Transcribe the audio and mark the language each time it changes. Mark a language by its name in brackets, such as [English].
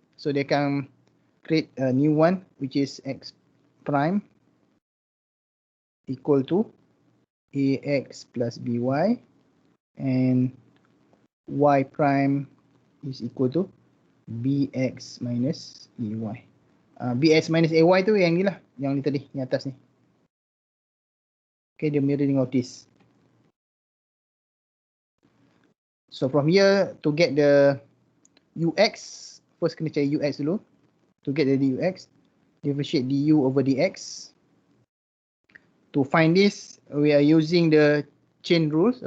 [English] So [Malay] dia akan [English] create a new one which is x prime equal to AX plus BY and y prime is equal to bx minus ay. [Malay] Bx minus ay tu yang ni lah, yang ni tadi, yang atas ni. [English] Okay, the mirroring of this. So from here to get the ux, first [Malay] kena cari ux dulu. [English] To get the dux, differentiate du over dx. To find this, we are using the chain rules.